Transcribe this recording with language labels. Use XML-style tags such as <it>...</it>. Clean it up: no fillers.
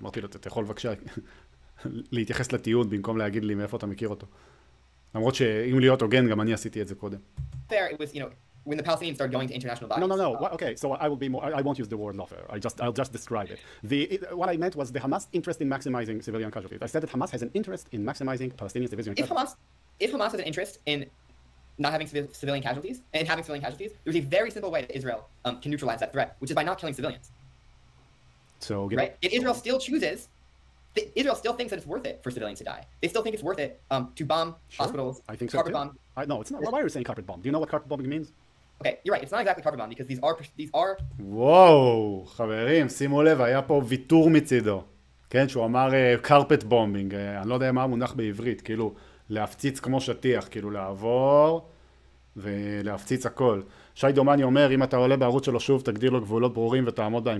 <he>אז אמרתי לו, אתה יכול בבקשה להתייחס לטיעון במקום להגיד לי מאיפה אתה מכיר אותו. למרות שאם להיות הוגן, גם אני עשיתי את זה קודם.</he> <en>There, it was, when the Palestinians started going to international bodies. No. Okay, so I will be more. I won't use the word lawfare. I'll just describe it. What I meant was the Hamas interest in maximizing civilian casualties. I said that Hamas has an interest in maximizing Palestinian civilian casualties. If Hamas has an interest in not having civilian casualties and having civilian casualties, there's a very simple way that Israel can neutralize that threat, which is by not killing civilians. So right? If Israel still chooses, Israel still thinks that it's worth it for civilians to die. They still think it's worth it to bomb hospitals. I think so carpet too. bomb. No, it's not. Why are you saying carpet bomb? Do you know what carpet bombing means? Okay, you're right. It's not exactly carpet bomb because these are.</en> <he>וואו, חברים, שימו לב, היה פה ויתור מצידו. כן, שהוא אמר carpet bombing, אני לא יודע מה המונח בעברית, כאילו להפציץ כמו שטיח, כאילו לעבור ולהפציץ הכל. שי דומני אומר, אם אתה עולה בערוץ שלו שוב, תגדיר לו גבולות ברורים ותעמוד בהם.</he>